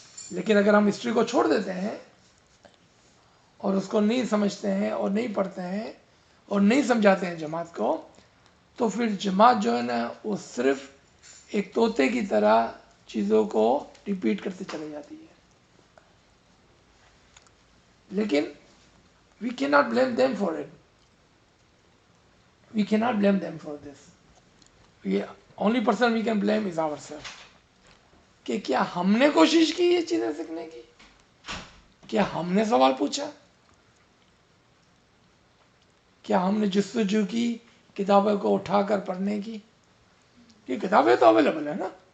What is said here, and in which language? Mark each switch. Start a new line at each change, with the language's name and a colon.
Urdu: لیکن اگر ہم ہسٹری کو چھوڑ دیتے ہیں اور اس کو نہیں سمجھتے ہیں اور نہیں پڑھتے ہیں اور نہیں سمجھاتے ہیں جماعت کو، تو پھر جماعت جو ہے نا وہ صرف ایک طوطے کی طرح چیزوں کو ریپیٹ کرتے چلے جاتی ہے.
English: لیکن we cannot blame them for it. We cannot blame them for this. Only person we can blame is ourselves.
Urdu: کہ کیا ہم نے کوشش کی یہ چیزیں سیکھنے کی؟ کیا ہم نے سوال پوچھا؟ کیا ہم نے جستجو کی کتابوں کو اٹھا کر پڑھنے کی؟ یہ کتابیں تو اویلیبل ہے نا.